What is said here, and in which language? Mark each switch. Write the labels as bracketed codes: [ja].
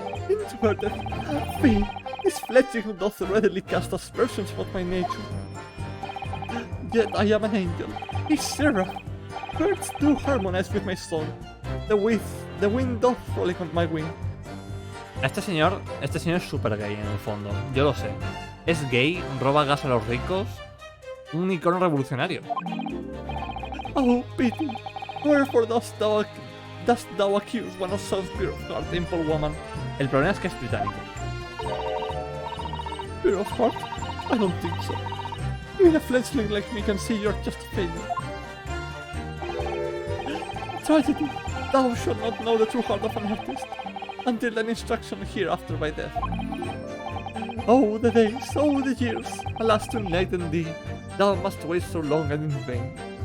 [en] Introverted? Me, this fledgling doth readily cast aspersions about my nature. Yet I am an angel, a seraph. Birds do harmonize with my song. The wind doth frolic on my wing. [es] Este señor es súper gay en el fondo, yo lo sé. Es gay, roba gas a los ricos, un icono revolucionario. [en] Oh, pity! Wherefore dost thou accuse one of Sunspear of heart, simple woman? [es] El problema es que es británico. [en] Spear of heart? I don't think so. Even a fledgling like me can see you're just a failure. Tragedy! Thou shalt not know the true heart of an artist until an instruction hereafter by death. Oh, the days, oh, the years, alas to enlighten thee, thou must wait so long and in vain.